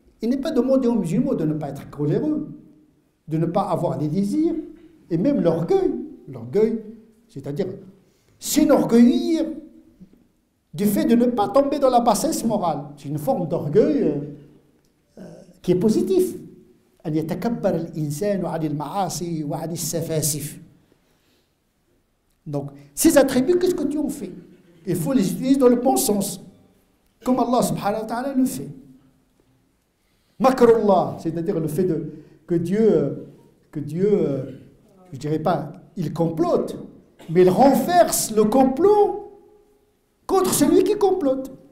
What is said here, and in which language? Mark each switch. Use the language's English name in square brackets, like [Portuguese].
[French] Il n'est pas demandé aux musulmans de ne pas être coléreux, de ne pas avoir des désirs, et même l'orgueil. L'orgueil, c'est-à-dire s'enorgueillir du fait de ne pas tomber dans la bassesse morale. C'est une forme d'orgueil qui est positif. [Arabic] أن يتكبر الإنسان عن المعاصي وعن السفاسف. [French] Donc, ces attributs, qu'est-ce que tu en fais? Il faut les utiliser dans le bon sens, comme Allah subhanahu wa ta'ala le fait. Makrullah, c'est-à-dire le fait que Dieu, je dirais pas, il complote, mais il renverse le complot contre celui qui complote.